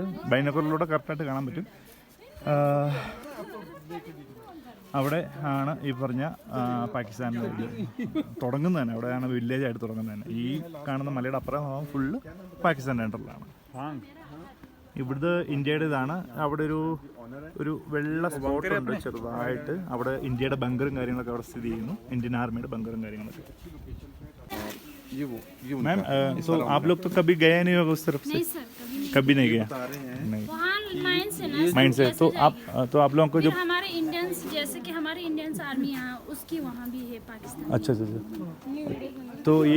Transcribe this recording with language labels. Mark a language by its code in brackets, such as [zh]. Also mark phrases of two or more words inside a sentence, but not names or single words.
[ml] ബൈനോക്കുലറിലൂടെ കറക്റ്റായിട്ട് കാണാൻ പറ്റും. അവിടെ ആണ് ഈ പറഞ്ഞ പാകിസ്ഥാനിൽ തുടങ്ങുന്നത് തന്നെ. അവിടെയാണ് വില്ലേജായിട്ട് തുടങ്ങുന്നത് തന്നെ. ഈ കാണുന്ന മലയുടെ അപ്പുറം ഫുള്ള് പാകിസ്ഥാൻ്റെ അണ്ടറിലാണ്. ഇവിടുത്തെ ഇന്ത്യയുടെ ഇതാണ്. അവിടെ ഒരു വെള്ള സ്പോട്ടുണ്ട് ചെറുതായിട്ട്. അവിടെ ഇന്ത്യയുടെ ബങ്കറും കാര്യങ്ങളൊക്കെ അവിടെ സ്ഥിതി ചെയ്യുന്നു. ഇന്ത്യൻ ആർമിയുടെ ബങ്കറും കാര്യങ്ങളൊക്കെ. [hi] मैम तो आप लोग तो कभी गए नहीं होगा उस तरफ से? नहीं सर, कभी नहीं गया? नहीं। वहाँ माइंस है ना, माइंड से तो आप लोगों को जो हमारे इंडियंस, जैसे कि हमारे इंडियंस आर्मी यहाँ, उसकी वहाँ भी है पाकिस्तान। अच्छा। तो ये